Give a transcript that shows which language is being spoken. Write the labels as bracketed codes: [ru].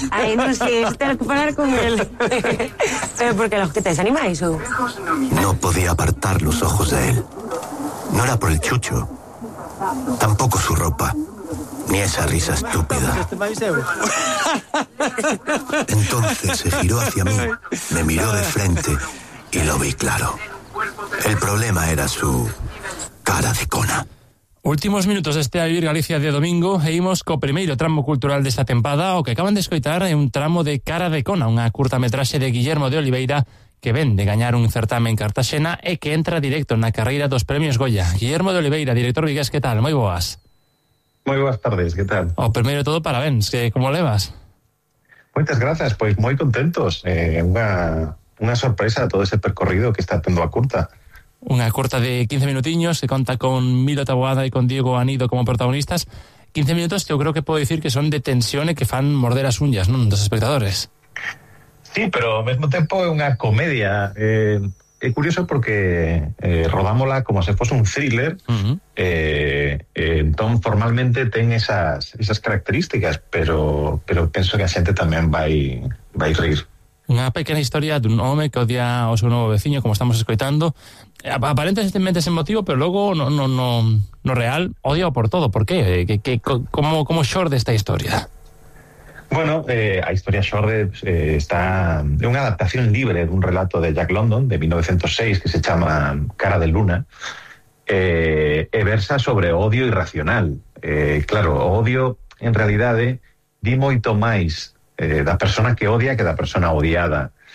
[gl] Ai, non sei, estar que falar con el. Pero porque los que tens animais, ou? [es] No podía apartar los ojos de él. No era por el chucho, Tampoco su ropa. Ni esa risa estúpida. Entonces se giró hacia mí, me miró de frente y lo vi claro. El problema era su cara de cona. [gl] Últimos minutos de este A Vivir Galicia de domingo e imos co primeiro tramo cultural desta tempada, o que acaban de escoitar é un tramo de Cara de Cona, unha curtametraxe de Guillermo de Oliveira que ven de gañar un certame en Cartaxena e que entra directo na carreira dos Premios Goya. Guillermo de Oliveira, director Vigués, que tal? Moi boas. Moi boas tardes, que tal? O primeiro de todo, parabéns, que como levas? Moitas grazas, pois moi contentos. Unha sorpresa todo ese percorrido que está tendo a curta. Unha curta de 15 minutiños que conta con Milo Taboada e con Diego Anido como protagonistas. 15 minutos que eu creo que podo dicir que son de tensión e que fan morder as uñas, non, dos espectadores. Sí, pero ao mesmo tempo é unha comedia. É curioso porque rodámola como se fose un thriller. Uh-huh. Entón formalmente ten esas características, pero penso que a xente tamén vai rir. Unha pequena historia dun home que odia o seu novo veciño, como estamos escoitando. Aparentemente ese motivo, pero logo no real, odia por todo. Por qué? Como xorde esta historia? Bueno, a historia xorde está de unha adaptación libre dun relato de Jack London de 1906 que se chama Cara de Luna. E versa sobre odio irracional. Claro, o odio en realidade di moito máis da persona que odia que da persona odiada.